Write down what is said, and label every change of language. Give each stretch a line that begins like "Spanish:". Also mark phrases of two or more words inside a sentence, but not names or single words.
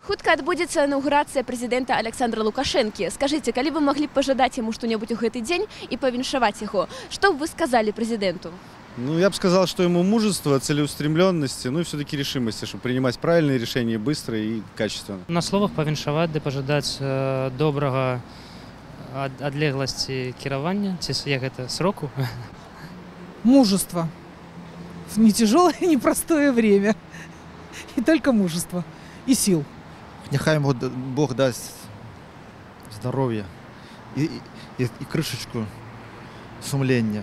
Belarusian: Хутка адбудзецца інаўгурацыя прэзідэнта Александра Лукашэнкі. Скажыце, калі вы маглі б пажадаць яму што-небудзь у гэты дзень і павіншаваць яго, што б вы сказалі прэзідэнту? Ну,
Russian: я бы сказал, что ему мужество, целеустремленности, ну и все-таки решимости, чтобы принимать правильные решения быстро и качественно.
Belarusian: На словах павіншаваць ды пажадаць добрага адлегласці кіравання, ці як гэта, сроку?
Russian: Мужество в нетяжелое и непростое время. И только мужество и сил. Нехай ему Бог даст здоровья и крышечку сумления.